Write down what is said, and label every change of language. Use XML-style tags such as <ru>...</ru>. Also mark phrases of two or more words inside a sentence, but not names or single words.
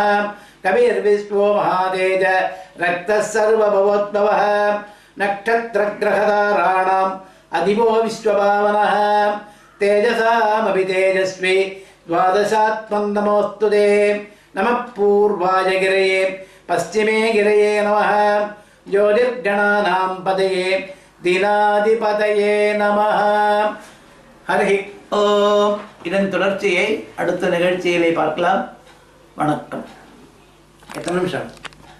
<sa>कविर्विश्वो महातेज रक्तः सर्वभवोद्भवः नक्षत्रग्रहताराणाम् अधिपो विश्वभावनः तेजसामपि तेजस्वी द्वादशात्मं नमोऽस्तु ते नमः पूर्वाय गिरये पश्चिमे गिरये नमः ज्योतिर्गणानां पतये दीनाधिपतये நமः.</sa> <ta>ஹரி ஓம். இதன் தொடர்ச்சியை அடுத்த நிகழ்ச்சியிலே பார்க்கலாம். வணக்கம். எத்தனை நிமிஷம்?</ta>